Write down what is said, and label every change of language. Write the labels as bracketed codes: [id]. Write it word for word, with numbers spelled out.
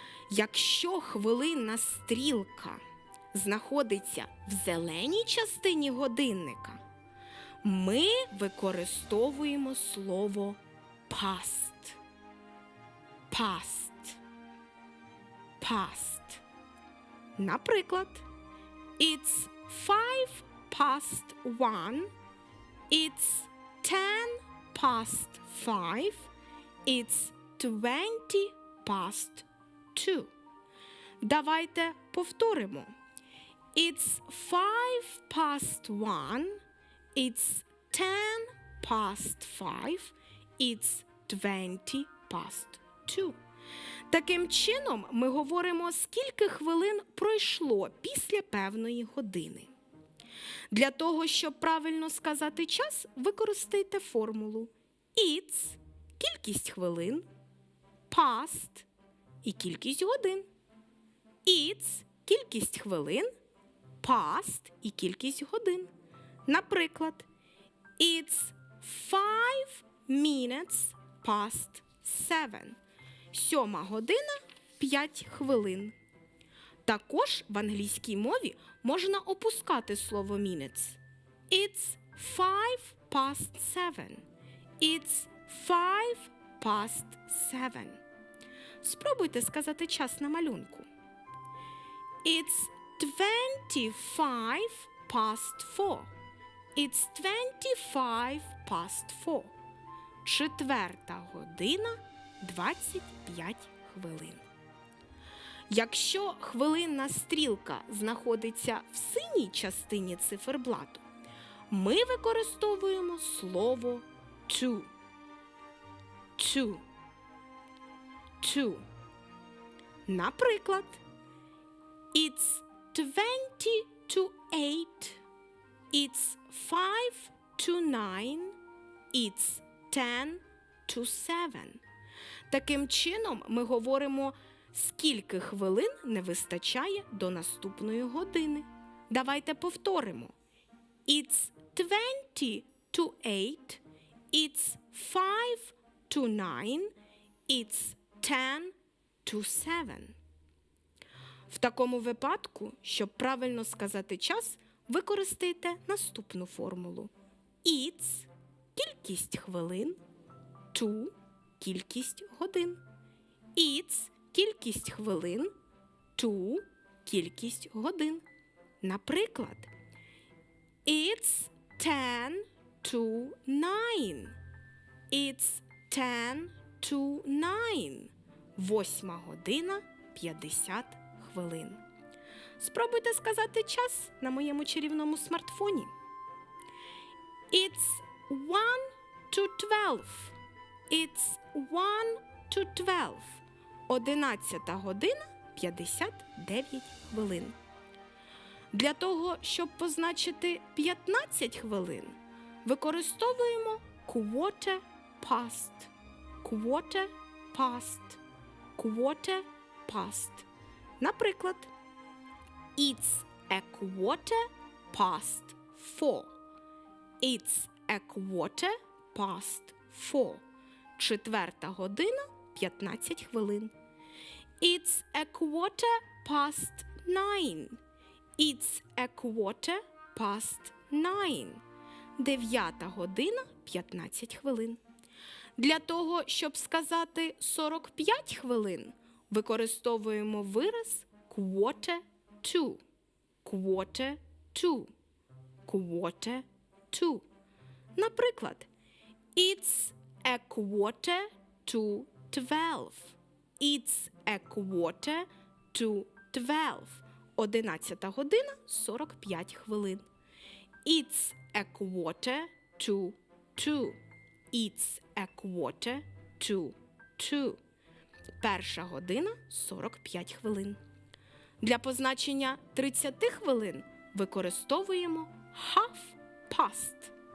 [uk] Якщо хвилинна стрілка знаходиться в зеленій частині годинника, ми використовуємо слово past. [en] Past. Past. [uk] Наприклад, [en] It's five past one. It's ten past five. It's twenty past two. [uk] Давайте повторимо. [en] It's five past one. It's ten past five. It's twenty past two. [uk] Таким чином ми говоримо, скільки хвилин пройшло після певної години. Для того, щоб правильно сказати час, використайте формулу It's – кількість хвилин, past – і кількість годин. It's – кількість хвилин, past – і кількість годин. Наприклад, It's five minutes past seven. Сьома година, п'ять хвилин. Також в англійській мові можна опускати слово minutes. [en] It's five past seven. It's five past seven. [uk] Спробуйте сказати час на малюнку. [en] It's twenty-five past four. It's twenty-five past four. [uk] Четверта година двадцять п'ять хвилин. Якщо хвилинна стрілка знаходиться в синій частині циферблату, ми використовуємо слово two. [en] Two. Two. [uk] Наприклад, [en] it's twenty to eight. It's five to nine. It's ten to seven. [uk] Таким чином ми говоримо, скільки хвилин не вистачає до наступної години. Давайте повторимо. [en] It's twenty to eight. It's five to nine. It's ten to seven. [uk] В такому випадку, щоб правильно сказати час, використайте наступну формулу. It's – кількість хвилин, to – кількість годин. It's – кількість хвилин, to – кількість годин. Наприклад, [en] It's ten to nine. It's ten to nine. [uk] Восьма година п'ятдесят хвилин. Спробуйте сказати час на моєму чарівному смартфоні. [en] It's one to twelve. It's one to twelve. [uk] Одинадцята година п'ятдесят дев'ять хвилин. Для того, щоб позначити п'ятнадцять хвилин, використовуємо quarter past. [en] Quarter past. Quarter past. [uk] Наприклад, [en] It's a quarter past four. It's a quarter past four. [uk] Четверта година п'ятнадцять хвилин. [en] It's a quarter past nine. It's a quarter past nine. [uk] Дев'ята година п'ятнадцять хвилин. Для того, щоб сказати сорок п'ять хвилин, використовуємо вираз quarter to. [en] Quarter to. Quarter to. [uk] Наприклад, [en] It's a quarter to twelve. It's a quarter to twelve. [uk] Одинадцята година сорок п'ять хвилин. [en] It's a quarter to two. It's a quarter to two. [uk] Перша година сорок п'ять хвилин. Для позначення тридцять хвилин використовуємо half past.